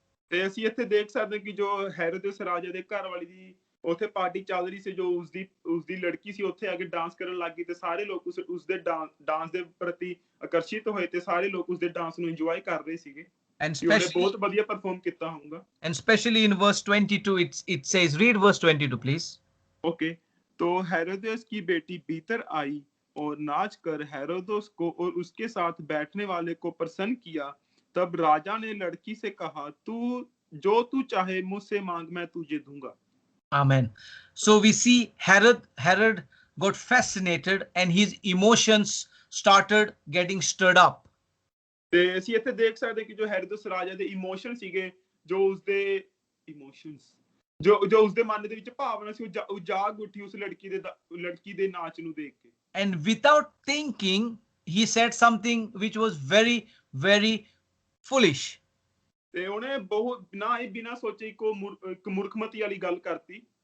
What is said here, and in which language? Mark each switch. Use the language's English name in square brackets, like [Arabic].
[Punjabi] ਤੇ ਅਸੀਂ ਇੱਥੇ ਦੇਖ ਸਕਦੇ ਕਿ ਜੋ ਹੈਰੋਦਸ ਰਾਜਾ ਦੇ ਘਰ ਵਾਲੀ ਦੀ ਉੱਥੇ ਪਾਰਟੀ ਚੱਲ ਰਹੀ ਸੀ, ਜੋ ਉਸਦੀ ਲੜਕੀ ਸੀ, ਉੱਥੇ ਆ ਕੇ ਡਾਂਸ ਕਰਨ ਲੱਗ ਗਈ ਤੇ ਸਾਰੇ ਲੋਕ ਉਸਦੇ ਡਾਂਸ ਦੇ ਪ੍ਰਤੀ ਆਕਰਸ਼ਿਤ ਹੋਏ ਤੇ ਸਾਰੇ ਲੋਕ ਉਸਦੇ ਡਾਂਸ ਨੂੰ ਇੰਜੋਏ ਕਰ ਰਹੇ ਸੀਗੇ। [English] And especially [Punjabi] ਬਹੁਤ ਵਧੀਆ ਪਰਫਾਰਮ ਕੀਤਾ ਹੋਊਗਾ। [English] And especially in verse 22, it says, read verse 22 please. [Hindi] Okay, तो हेरोदेस की बेटी भीतर आई और नाच कर हेरोदस को और उसके साथ बैठने वाले को प्रसन्न किया। तब राजा ने लड़की से कहा, तू चाहे मुझसे मांग, मैं तुझे दूंगा। [English] Amen. So we see Herod got fascinated and his emotions started getting stirred up. [Punjabi] ਤੇ ਅਸੀਂ ਇੱਥੇ ਦੇਖ ਸਕਦੇ ਕਿ ਜੋ ਹੈਰੋਦਸ ਰਾਜਾ ਦੇ ਇਮੋਸ਼ਨ ਸੀਗੇ, ਜੋ ਉਸਦੇ ਮਨ ਦੇ ਵਿੱਚ ਭਾਵਨਾ ਸੀ, ਉਹ ਜਾਗ ਉੱਠੀ ਉਸ ਲੜਕੀ ਦੇ ਨਾਚ ਨੂੰ ਦੇਖ ਕੇ। [English] And without thinking, he said something which was very, very foolish. [Punjabi] ਤੇ ਉਹਨੇ ਬਿਨਾਂ ਸੋਚੇ ਇੱਕ ਮੂਰਖਮਤੀ ਵਾਲੀ ਗੱਲ ਕਰਤੀ।